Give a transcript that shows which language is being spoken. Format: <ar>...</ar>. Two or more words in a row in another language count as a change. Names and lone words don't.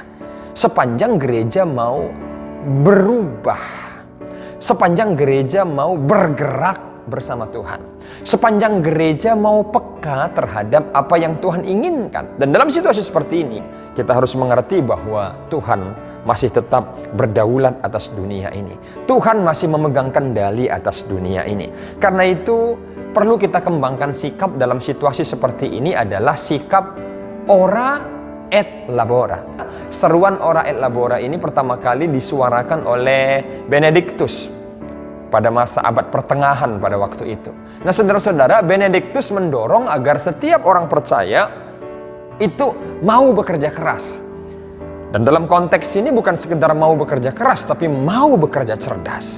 <id>Sepanjang gereja mau berubah, sepanjang gereja mau bergerak bersama Tuhan, sepanjang gereja mau peka terhadap apa yang Tuhan inginkan. Dan dalam situasi seperti ini, kita harus mengerti bahwa Tuhan masih tetap berdaulat atas dunia ini. Tuhan masih memegang kendali atas dunia ini. Karena itu perlu kita kembangkan sikap dalam situasi seperti ini adalah sikap</id> <la>ora et labora.</la> <id>Seruan</id> <la>ora et labora</la> <id>ini pertama kali disuarakan oleh Benediktus pada masa abad pertengahan pada waktu itu. Nah saudara-saudara, Benediktus mendorong agar setiap orang percaya itu mau bekerja keras. Dan dalam konteks ini bukan sekedar mau bekerja keras, tapi mau bekerja cerdas.</id>